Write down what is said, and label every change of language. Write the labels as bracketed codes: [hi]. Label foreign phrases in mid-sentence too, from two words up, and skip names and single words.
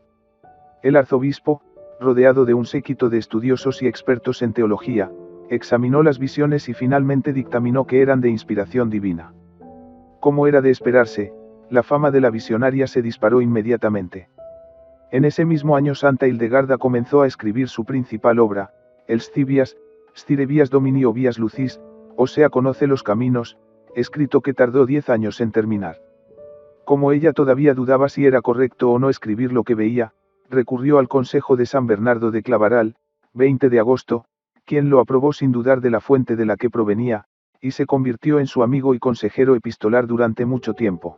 [es] El arzobispo, rodeado de un séquito de estudiosos y expertos en teología, examinó las visiones y finalmente dictaminó que eran de inspiración divina. Como era de esperarse, la fama de la visionaria se disparó inmediatamente. En ese mismo año Santa Hildegarda comenzó a escribir su principal obra, el Scivias, [la] Stire vias Domini [es] o [la] vias lucis, [es] o sea conoce los caminos, escrito que tardó 10 años en terminar. Como ella todavía dudaba si era correcto o no escribir lo que veía, recurrió al consejo de San Bernardo de Clavaral, 20 de agosto, quien lo aprobó sin dudar de la fuente de la que provenía, y se convirtió en su amigo y consejero epistolar durante mucho tiempo.